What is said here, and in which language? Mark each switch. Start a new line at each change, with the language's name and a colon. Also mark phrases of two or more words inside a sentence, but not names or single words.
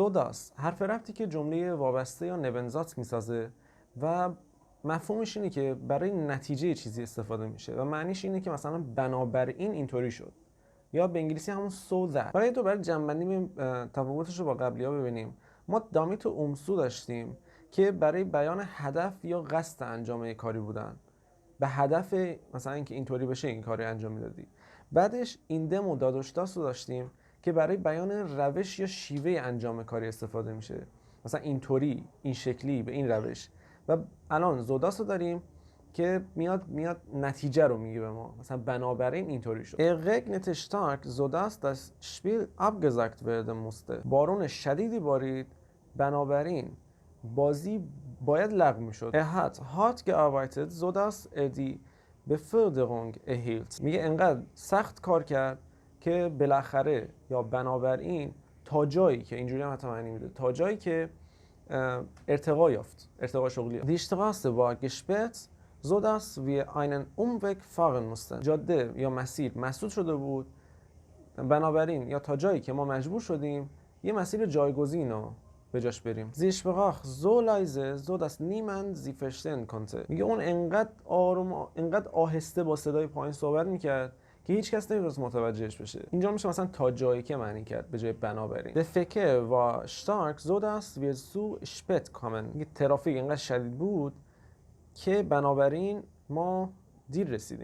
Persian: زوداس حرف ربطی که جمله وابسته یا نبنزات میسازه و مفهومش اینه که برای نتیجه چیزی استفاده میشه و معنیش اینه که مثلا بنابراین اینطوری شد، یا به انگلیسی همون
English: so that.
Persian: برای برای جنبندی تفاوتش رو با قبلی‌ها ببینیم. ما دامیت و اومسو داشتیم که برای بیان هدف یا قصد انجام کاری بودن، به هدف مثلا اینکه اینطوری بشه این کاری انجام میدادی. بعدش ایندم و دادوشتاس رو داشتیم که برای بیان روش یا شیوه انجام کاری استفاده میشه، مثلا اینطوری، این شکلی، به این روش. و الان زوداس رو داریم که میاد نتیجه رو میگه به ما، مثلا بنابراین اینطوری شد.
German: Regnet stark sodass das Spiel abgesagt werden musste.
Persian: بارون شدیدی بارید، بنابراین بازی باید لغو میشد.
German: hat hart gearbeitet sodass die Beförderung erhielt.
Persian: میگه انقدر سخت کار کرد که بالاخره یا بنابراین تا جایی که اینجوری هم حتی معنی میده، تا جایی که ارتقا یافت، ارتقا شغلی.
German: Die Straße war gesperrt sodass wir einen Umweg fahren mussten.
Persian: جاده یا مسیر مسدود شده بود، بنابراین یا تا جایی که ما مجبور شدیم یه مسیر جایگزین رو به جاش بریم.
German: Sie sprach so leise sodass niemand sie verstehen konnte.
Persian: میگه اون انقدر آروم، انقدر آهسته با صدای پایین صحبت میکرد که هیچ کس نمیتونست متوجهش بشه. اینجا میشه مثلا تا جایی که معنی کرد به جای بنابراین.
German: Der Verkehr war stark sodass wir zu spät kommen.
Persian: میگه ترافیک انقدر شدید بود که بنابراین ما دیر رسیدیم.